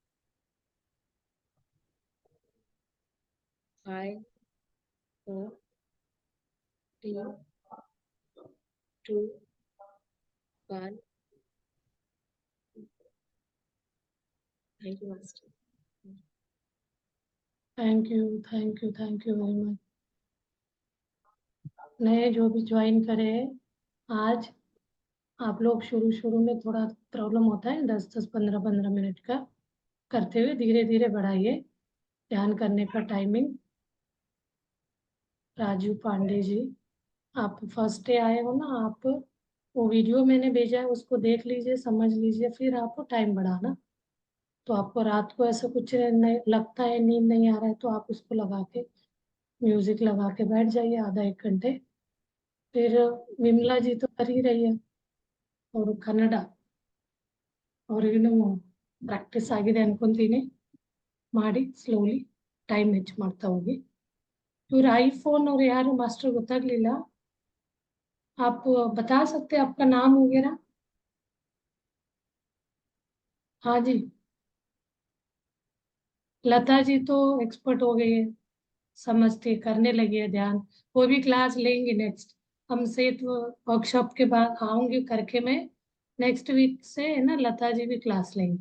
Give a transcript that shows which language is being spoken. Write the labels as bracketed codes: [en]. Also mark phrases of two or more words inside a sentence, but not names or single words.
[hi] 5 4 3 2 1। [en] Thank you master. Thank you, thank you, thank you very much. [hi] नए जो भी ज्वाइन करे आज, आप लोग शुरू शुरू में थोड़ा प्रॉब्लम होता है, 10 10 15 15 मिनट का करते हुए धीरे धीरे बढ़ाइए ध्यान करने का टाइमिंग। राजू पांडे जी, आप [en] first day [hi] आए हो ना, आप वो वीडियो मैंने भेजा है उसको देख लीजिए, समझ लीजिए, फिर आपको टाइम बढ़ाना। तो आपको रात को ऐसा कुछ नहीं लगता है, नींद नहीं आ रहा है, तो आप उसको लगा के, म्यूजिक लगा के बैठ जाइए आधा एक घंटे। फिर विमला जी तो कर ही रही है, और कन्नಡ, और [kn] ಪ್ರಾಕ್ಟೀಸ್ ಆಗಿದೆ ಅನ್ಕೊಂತೀನಿ, ಮಾಡಿ ಸ್ಲೋಲಿ, ಟೈಮ್ ಹೆಚ್ಚು ಮಾಡ್ತಾ ಹೋಗಿ। ಇವ್ರ ಐಫोन और ಯಾರು ಮಾಸ್ಟರ್ ಗೊತ್ತಾಗ್ಲಿಲ್ಲ, [hi] आप बता सकते हैं आपका नाम वगैरह? हाँ जी, लता जी तो एक्सपर्ट हो गई है, समझती करने लगी है ध्यान। वो भी क्लास लेंगी नेक्स्ट, हम सेठ वर्कशॉप के बाद आऊंगी करके मैं, [en] next week [hi] से है ना, लता जी भी क्लास लेंगी।